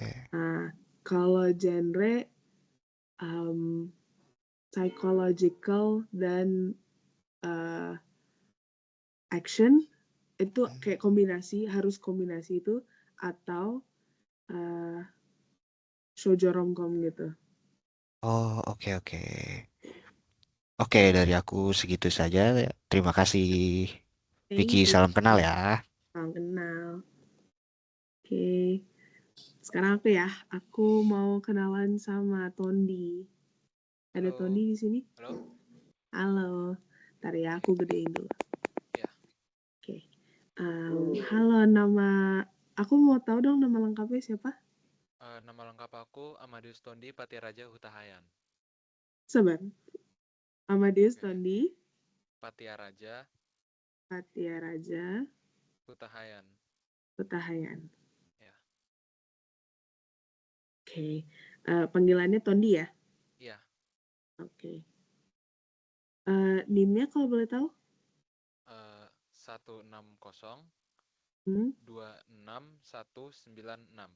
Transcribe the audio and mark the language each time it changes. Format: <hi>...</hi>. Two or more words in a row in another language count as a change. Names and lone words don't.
<id>Nah, kalau genre psychological dan action itu kayak harus kombinasi itu atau shoujo romcom gitu. Oh, oke. Oke, dari aku segitu saja. Terima kasih, Vicky.</id> <en>Thank you.</en> <id>Salam kenal ya. Salam kenal. Oke. Sekarang aku mau kenalan sama Tondi. Ada Tondi di sini? Halo. Ntar ya, aku gedein dulu. Oke. Halo, aku mau tahu dong nama lengkapnya siapa? Nama lengkap aku Amadius Tondi Patiaraja Hutahayan. Sabar. Amadius Tondi Patiaraja Hutahayan. Ya. Oke. Panggilannya Tondi ya? Iya. Oke. NIM-nya kalau boleh tahu? 160 26196.</id>